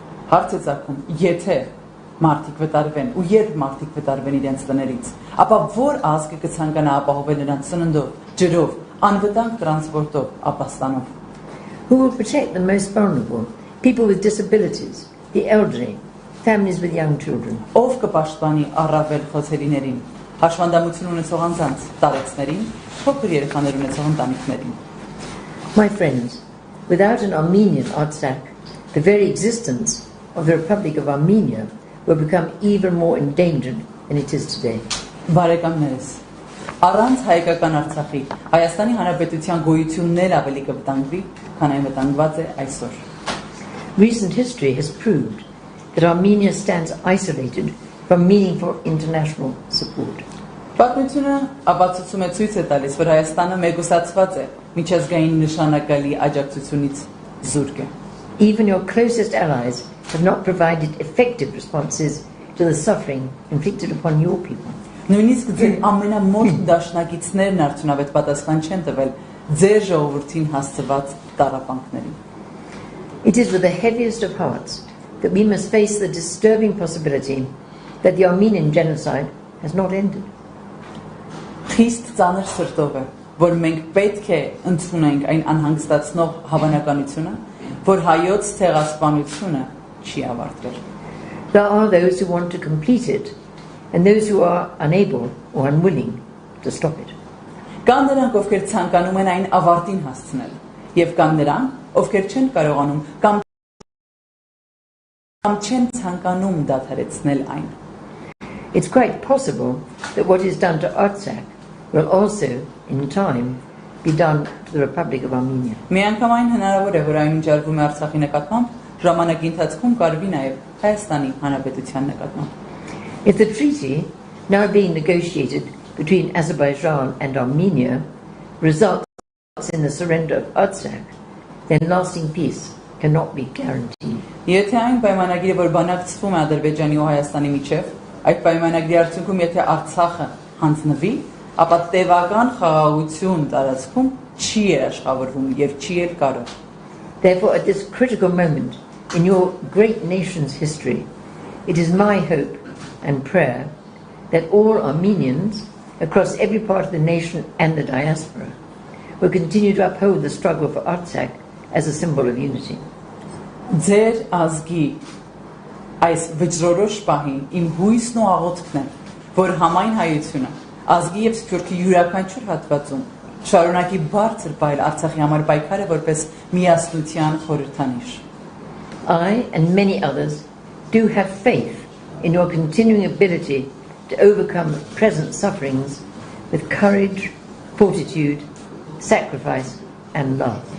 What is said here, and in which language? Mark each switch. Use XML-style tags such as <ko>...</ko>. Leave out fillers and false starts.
<hy>Հարցը ցակում, եթե մարդիկ վտարվեն ու երբ մարդիկ վտարվեն իրենց տներից, ապա որ ազգը կցանկանա ապահովել նրանց սննդով, ջրով, անվտանգ տրանսպորտով, ապաստանով։</hy> <en>Who will protect the most vulnerable? People with disabilities, the elderly, families with young children.</en> <hy>Ով կպաշտպանի առավել խոցելիներին, հաշվանդամություն ունեցող անձանց, տարեցներին, փոքր երեխաներ ունեցող ընտանիքներին։</hy> <en>My friends, without an Armenian Artsakh, the very existence of the Republic of Armenia will become even more endangered than it is today.</en> <hy>Բարեկամներս, առանց հայկական Արցախի Հայաստանի Հանրապետության գոյությունն էլ ավելի կվտանգվի, քան այն վտանգված է այսօր։</hy> <en>Recent history has proved that Armenia stands isolated from meaningful international support.</en> <hy>Պատմությունը ապացուցում է ցույց է տալիս, որ Հայաստանը մեկուսացված է միջազգային նշանակալի աջակցությունից զուրկ է։</hy> <en>Even your closest allies have not provided effective responses to the suffering inflicted upon your people.</en> <hy>Նույնիսկ ձեր ամենամոտ դաշնակիցներն արդյունավետ պատասխան չեն տվել ձեր ժողովրդին հասցված տառապանքներին։</hy> <en>It is with the heaviest of hearts that we must face the disturbing possibility that the Armenian genocide has not ended.</en> <hy>Խիստ ծանր սրտով է, որ մենք պետք է ընդունենք այն անհանգստացնող հավանականությունը, որ հայոց ցեղասպանությունը չի ավարտվել։</hy> <en>There are those who want to complete it and those who are unable or unwilling to stop it.</en> <hy>Կան նրանք, ովքեր ցանկանում են այն ավարտին հասցնել, եւ կան նրանք, ովքեր չեն կարողանում կամ չեն ցանկանում դադարեցնել այն։</hy> <en>It's quite possible that what is done to Artsakh will also, in time, be done to the Republic of Armenia.</en> <hy>Միանգամայն հնարավոր է, որ այն ինչ արվում է Արցախի նկատմամբ, ժամանակի ընթացքում կարվի նաև Հայաստանի Հանրապետության նկատմամբ։</hy> <en>If the treaty now being negotiated between Azerbaijan and Armenia results in the surrender of Artsakh, then lasting peace cannot be guaranteed.</en> <hy>Եթե այն պայմանագիրը, որ բանակցվում է Ադրբեջանի ու Հայաստանի միջև, այդ պայմանագրի արդյունքում եթե Արցախը հանձնվի, ապա տևական խաղաղություն տարածքում չի երաշխավորվում եւ չի էլ կարող։</hy> <en>Therefore, at this critical moment in your great nation's history, it is my hope and prayer that all Armenians across every part of the nation and the diaspora will continue to uphold the struggle for Artsakh as a symbol of unity.</en> <hy>Ձեր ազգի այս վճռորոշ պահին իմ հույսն ու աղոթքն է, որ համայն հայությունը ազգի եւ սփյուռքի յուրաքանչյուր հատվածում շարունակի բարձր պայել Արցախի համար պայքարը որպես միասնության խորհրդանիշ։</hy> <en>I and many others do have faith in your continuing ability to overcome present sufferings with courage, fortitude, sacrifice and love.</en>